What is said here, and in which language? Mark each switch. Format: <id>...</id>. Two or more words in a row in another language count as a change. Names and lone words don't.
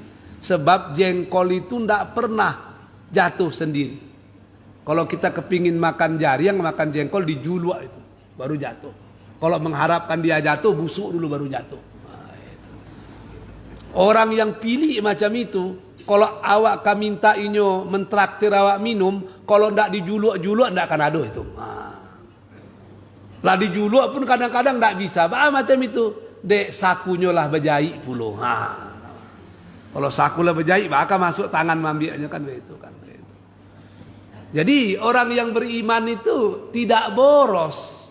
<id>Sebab jengkol itu tidak pernah jatuh sendiri. Kalau kita kepingin makan jariang, makan jengkol dijuluak itu, baru jatuh. Kalau mengharapkan dia jatuh, busuk dulu baru jatuh.</id> <min>Orang yang pilih macam itu, kalau awak minta inyo mentraktir awak minum, kalau ndak dijuluk-juluk ndak akan ada itu. Lah dijuluk pun kadang-kadang ndak bisa.</min> <id>Macam itu.</id> <min>Dek sakunya lah berjahit puluh. Kalau saku lah berjahit, maka masuk tangan mambiaknya kan begitu kan.</min> <id>Jadi orang yang beriman itu tidak boros.</id>